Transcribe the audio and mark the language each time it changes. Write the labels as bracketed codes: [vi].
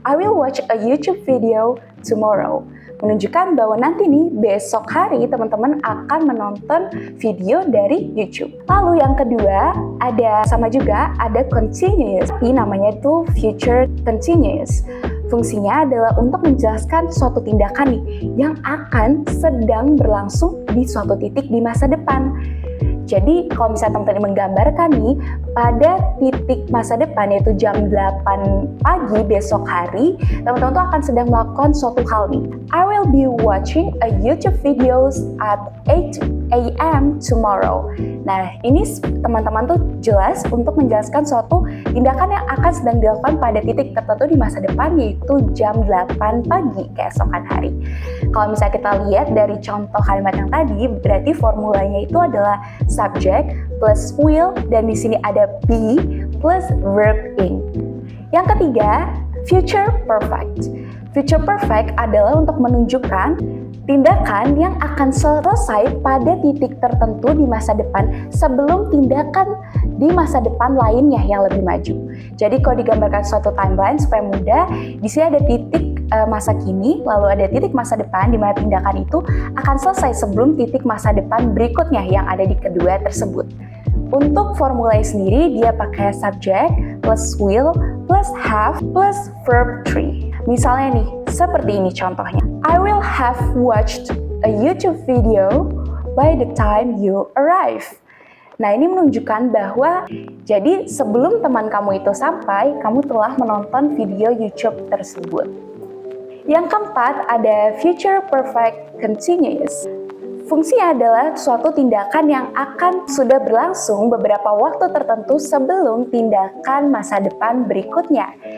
[en] I will watch a YouTube video tomorrow. [id] Menunjukkan bahwa nanti nih besok hari teman-teman akan menonton video dari YouTube. Lalu yang kedua ada sama juga, ada continuous. Ini namanya itu future continuous. Fungsinya adalah untuk menjelaskan suatu tindakan nih yang akan sedang berlangsung di suatu titik di masa depan. Jadi kalau misalnya teman-teman menggambarkan nih, pada titik masa depan yaitu jam 8 pagi besok hari, teman-teman tuh akan sedang melakukan suatu hal nih. [en] I will be watching a YouTube videos at 8 a.m. tomorrow. [id] Nah, ini teman-teman tuh jelas untuk menjelaskan suatu tindakan yang akan sedang dilakukan pada titik tertentu di masa depan, yaitu jam 8 pagi keesokan hari. Kalau misalnya kita lihat dari contoh kalimat yang tadi, berarti formulanya itu adalah subject plus will, dan di sini ada be plus verb ing. Yang ketiga, future perfect. Future perfect adalah untuk menunjukkan tindakan yang akan selesai pada titik tertentu di masa depan sebelum tindakan di masa depan lainnya yang lebih maju. Jadi kalau digambarkan suatu timeline supaya mudah, di sini ada titik masa kini, lalu ada titik masa depan di mana tindakan itu akan selesai sebelum titik masa depan berikutnya yang ada di kedua tersebut. Untuk formula sendiri, dia pakai subject plus will plus have plus verb 3. Misalnya nih, seperti ini contohnya. [en] I will have watched a YouTube video by the time you arrive. [id] Nah, ini menunjukkan bahwa jadi sebelum teman kamu itu sampai, kamu telah menonton video YouTube tersebut. Yang keempat, ada future perfect continuous. Fungsinya adalah suatu tindakan yang akan sudah berlangsung beberapa waktu tertentu sebelum tindakan masa depan berikutnya.